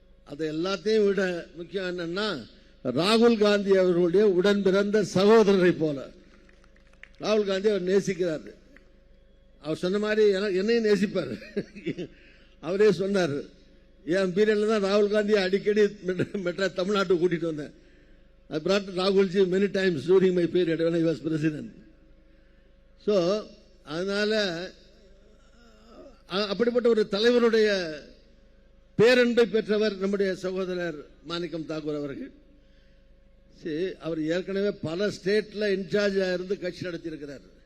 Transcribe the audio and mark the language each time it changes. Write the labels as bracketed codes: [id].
[ta] அதை எல்லாத்தையும் விட முக்கியம் என்னன்னா, ராகுல் காந்தி அவர்களுடைய உடன் பிறந்த சகோதரரை போல ராகுல் காந்தி அவர் நேசிக்கிறார். அவர் சொன்ன மாதிரி என்னையும் நேசிப்பார். அவரே சொன்னார், என் பீரியட்ல தான் ராகுல் காந்தி அடிக்கடி தமிழ்நாட்டுக்கு கூட்டிட்டு வந்தேன். [en] I brought Rahulji many times during my period when I was president. [ta] So அதனால அப்படிப்பட்ட ஒரு தலைவருடைய பேரன்பை பெற்றவர் நம்முடைய சகோதரர் மாணிக்கம் தாக்கூர் அவர்கள். அவர் ஏற்கனவே பல ஸ்டேட்ல இன்சார்ஜ் இருந்து கட்சி நடத்தியிருக்கிறார்.